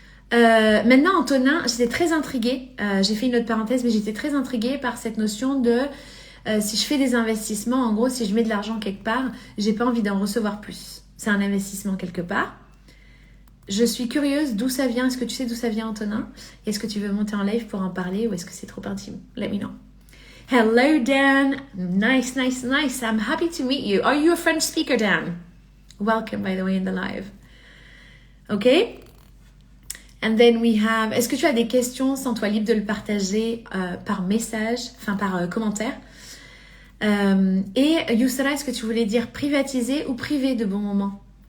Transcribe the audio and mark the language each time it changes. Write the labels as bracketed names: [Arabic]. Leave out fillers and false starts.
[French] Maintenant, Antonin, j'étais très intriguée, j'ai fait une autre parenthèse, mais j'étais très intriguée par cette notion de si je fais des investissements, en gros, si je mets de l'argent quelque part, j'ai pas envie d'en recevoir plus. C'est un investissement quelque part. Je suis curieuse d'où ça vient. Est-ce que tu sais d'où ça vient, Antonin? Est-ce que tu veux monter en live pour en parler ou est-ce que c'est trop intime? [English] Let me know. Hello, Dan. Nice. I'm happy to meet you. Are you a French speaker, Dan? Welcome, by the way, in the live. [French] Okay? [English] And then we have... [French] Est-ce que tu as des questions? Sens-toi libre de le partager par message, enfin par commentaire. Et Youssala, est-ce que tu voulais dire privatiser ou privé de bon moment?